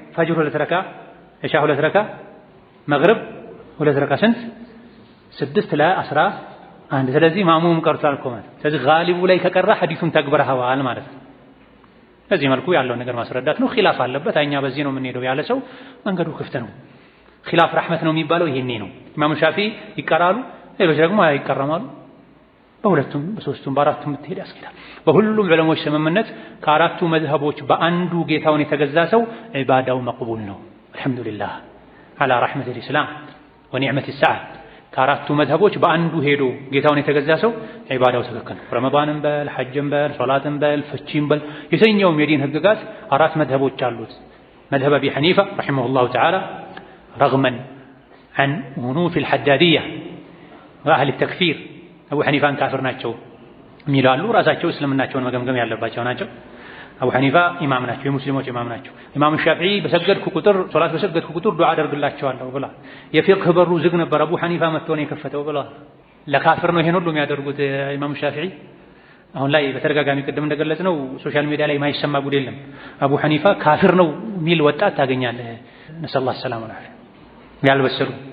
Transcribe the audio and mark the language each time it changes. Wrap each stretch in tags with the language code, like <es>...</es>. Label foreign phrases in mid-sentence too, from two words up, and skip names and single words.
<am>ፈጅር 2 ረካ፣ ኢሻ 2 ረካ፣ መግሪብ 2 ረካ ስንት 6 ለ11 ስለዚህ ማሙም ቀርቷል እኮ ማለት ስለዚህ ጋሊቡ ላይ ከቀራ ሐዲሱን ተግብረሃል ማለት ነው በዚህ መልኩ ያለውን ነገር ማስረዳት ነው ኺላፍ አለበት እኛ በዚህ ነው የምንሄደው ያለ ሰው መንገዱ ክፍት ነው ኺላፍ ረህመት ነው የሚባለው ይሄኔ ነው ኢማም ሻፊዒ ይቀራሉ ሌሎች ደግሞ አይቀራማሉ በሁለቱም በሶስቱም በአራቱም ብትሄድ ያስኬዳል በሁሉም ዑለሞች ስምምነት ከአራቱ መዝሀቦች በአንዱ ጌታውን የተገዛ ሰው ዒባዳው መቅቡል ነው</am> <ar>الحمد لله على رحمة الإسلام ونعمة الساعة</ar> <am>ከአራቱ መዝሀቦች በአንዱ ሄዶ ጌታውን የተገዛ ሰው ዒባዳው ትክክል ነው ረመዳንም በል ሐጅም በል ሶላትም በል ፍቺም በል የትኛውም የዲን ህግጋት አራት መዝሀቦች አሉት መዝሀብ አቢ ሐኒፋ</am> <ar>رحمه الله تعالى رغما عن أنوف الحدادية وأهل التكفير</ar> <am>አቡ ሐኒፋን ካፍር ናቸው የሚላሉ ራሳቸው እስልምናቸውን መገምገም ያለባቸው ናቸው አቡ ሐኒፋ ኢማም ናቸው የሙስሊሞች ኢማም ናቸው ኢማም ሻፊዒ በሰገድኩ ቁጥር ሶላት በሰገድኩ ቁጥር ዱዓ አደርግላቸዋለሁ ብላ የፊቅህ በሩ ዝግ ነበር አቡ ሐኒፋ መጥቶ ነው የከፈተው ብላ ለካፍር ነው ይሄን ሁሉ የሚያደርጉት ኢማም ሻፊዒ አሁን ላይ በተደጋጋሚ ቅድም እንደገለጽነው ሶሻል ሚዲያ ላይ ማይሰማ ጉድ የለም አቡ ሐኒፋ ካፍር ነው ሚል ወጣት ታገኛለህ ነሰላህ ሰላም አለይሂ ያልበሰሉ</am>